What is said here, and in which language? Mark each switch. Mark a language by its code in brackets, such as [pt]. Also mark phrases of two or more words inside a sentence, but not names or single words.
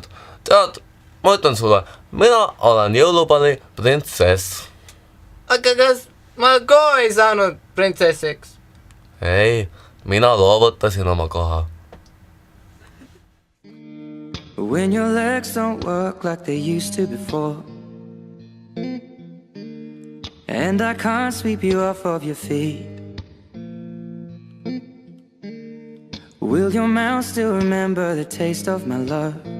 [et] Tead, ma ütlen sulle, mina olen jõulupalli printsess. Aga kas ma ka ei saanud printsessiks? Ei, mina loovutasin oma koha. [en] When your legs don't work like they used to before, and I can't sweep you off of your feet, will your mouth still remember the taste of my love?